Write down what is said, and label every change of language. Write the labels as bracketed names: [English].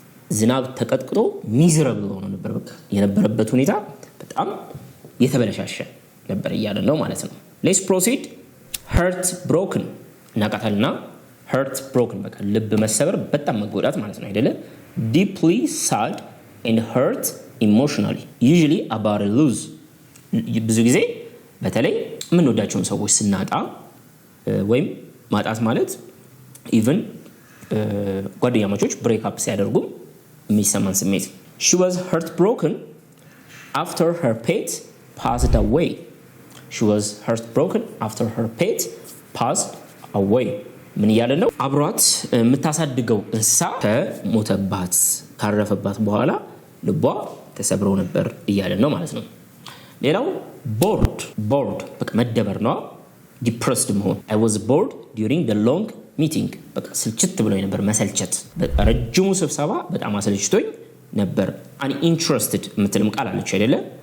[Amharic] ዝናብ ተቀጥቅጦ ሚዘረብል ሆኖ ነበር። በቃ የነበረበት ሁኔታ በጣም የተበለሻሸ ነበር እያለን ነው ማለት ነው። ሌትስ ፕሮሲድ heart broken እናቃታልና heart broken በቃ ልብ መሰበር በጣም መጎዳት ማለት ነው አይደለ? [English] deeply sad and hurt emotionally usually about a lose [Amharic] ብዙ ጊዜ በተለይ የምንወዳቸውን ሰዎች ስናጣ ወይም ማጣት ማለት ኢቭን ጓደኛሞች ብሬክ አፕ ሲያደርጉ የሚሰማን ስሜት [English] she was heartbroken after her pet passed away she was heartbroken after her pet passed away [Amharic] ምን እያለ ነው? አብሯት የምታሳድገው እንስሳ ከሞተባት ካረፈባት በኋላ ልቧ ተሰብሮ ነበር እያለ ነው ማለት ነው። ሌላው bored በቃ መደበር ነው። depressed መሆን [English] I was bored during the long meeting [Amharic] በቃ ስልችት ብሎኝ ነበር መሰልቸት ረጅሙ ስብሰባ በጣም አሰልችቶኝ ነበር። uninterested የምትልም ቃል አለች አይደለ?